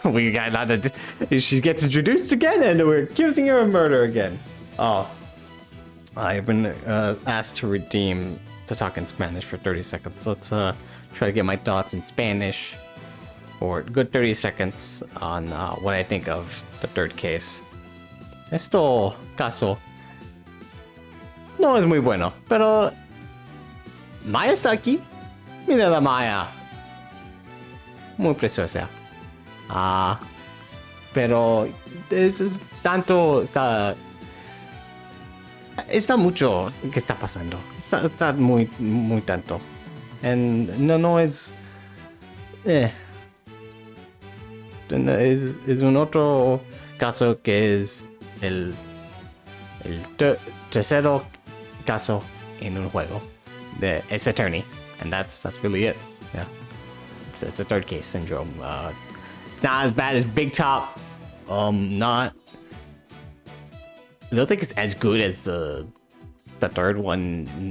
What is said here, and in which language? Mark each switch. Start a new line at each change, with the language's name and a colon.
English: We got not she gets introduced again and we're accusing her of murder again. Oh. I've been asked to redeem to talk in Spanish for 30 seconds. Let's try to get my thoughts in Spanish for a good 30 seconds on what I think of the third case.
Spanish: Esto caso no es muy bueno, pero Maya está aquí. Mira la Maya. Muy preciosa. Pero es tanto, está mucho que está pasando. Está muy tanto. No es... Es un otro caso que es el tercero caso en un juego.
English: It's attorney, and that's really it. Yeah, it's a third case syndrome. Not as bad as Big Top. Not. I don't think it's as good as the third one.